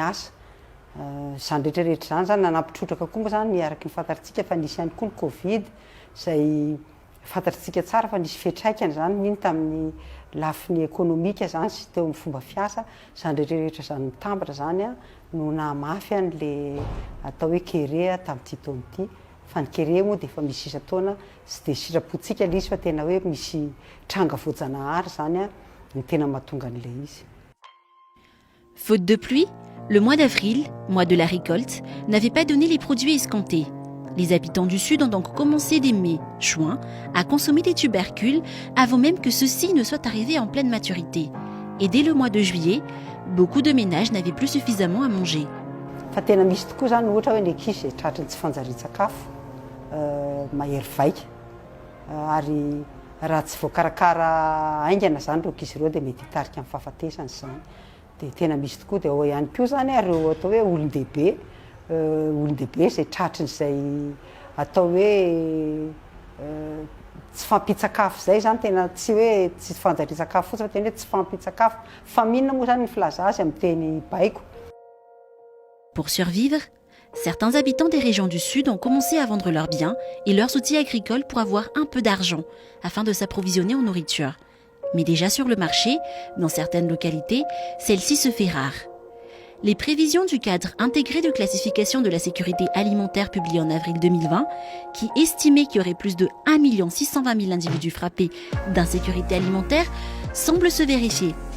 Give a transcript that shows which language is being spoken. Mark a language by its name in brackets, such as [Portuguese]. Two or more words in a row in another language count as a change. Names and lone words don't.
[Malagasy] Zany rehetrarehetra zany nanampitrotraka koa moa zany araky ny fantatritsika fa nisy ihany koa ny Covid zay fantatritsika tsara fa nisy fiatraikany zany mino tamin'ny lafiny ekonomika zany sy teo amin'ny fomba fiasa, zany rehetrarehetra zany mitambatra zany no nahamafy an'le atao hoe kéré tamin'ity taona ity. Fa ny kéré moa dia efa misy isa-taona sy dia sitrapontsika ilay izy fa tena hoe misy tranga voajanahary zany ny tena mahatonga an'ilay izy. [French] Faute de pluie, le mois d'avril, mois de la récolte, n'avait pas donné les produits escomptés. Les habitants du Sud ont donc commencé dès mai, juin, à consommer des tubercules avant même que ceux-ci ne soient arrivés en pleine maturité. Et dès le mois de juillet, beaucoup de ménages n'avaient plus suffisamment à manger. [Malagasy] Fa tena misy tokoa zany ohatra hoe ny ankizy zay tratran'ny tsy fanjarian-tsakafo mahery vaika ary raha tsy voakarakara aingana zany ireo ankizy ireo dia mety hitarika amin'ny fahafatesany zany. Dia tena misy tokoa dia ao ihany koa zany ireo atao hoe olon-dehibe zay tratran'izay atao hoe tsy fampitsakafo zay zany tena tsy hoe tsy fanjarian-tsakafo fotsiny fa tena hoe tsy fampitsakafo fa mihinana moa zany ny filaza azy amin'ny teny baiko. [French] Pour survivre, certains habitants des régions du Sud ont commencé à vendre leurs biens et leurs outils agricoles pour avoir un peu d'argent afin de s'approvisionner en nourriture. Mais déjà sur le marché, dans certaines localités, celle-ci se fait rare. Les prévisions du cadre intégré de classification de la sécurité alimentaire publié en avril 2020, qui estimait qu'il y aurait plus de 1 620 000 individus frappés d'insécurité alimentaire, semblent se vérifier.